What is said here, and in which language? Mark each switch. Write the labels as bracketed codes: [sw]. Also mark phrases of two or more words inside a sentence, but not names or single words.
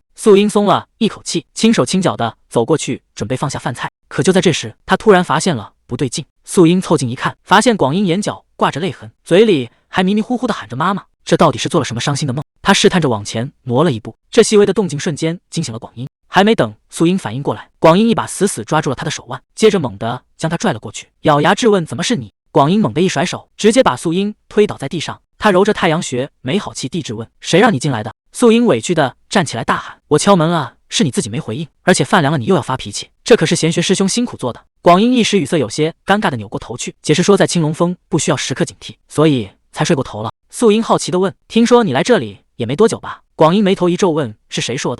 [zh] 素英鬆了一口氣，輕手輕腳的走過去準備放下飯菜。可就在這時，他突然發現了不對勁。素英湊近一看，發現廣英眼角掛着淚痕，嘴裡還迷迷糊糊的喊着媽媽。這到底是做了什麼傷心的夢？他試探着往前挪了一步，這細微的動靜瞬間驚醒了廣英。還沒等素英反應過來，廣英一把死死抓住了他的手腕，接着猛地將他拽了過去，咬牙質問，怎麼是你？廣英猛地一甩手，直接把素英推倒在地上。他揉着太陽穴，沒好氣地質問，誰讓你進來的？素英委屈的站起來大喊，我敲門了是你自己沒回應，而且飯涼了你又要發脾氣，這可是賢學師兄辛苦做的。廣英一時語塞，有些尷尬的扭過頭去，解釋說在青龍峰不需要時刻警惕，所以才睡過頭了。素英好奇地問，聽說你來這裡也沒多久吧？廣英眉頭一皺問，是誰說的？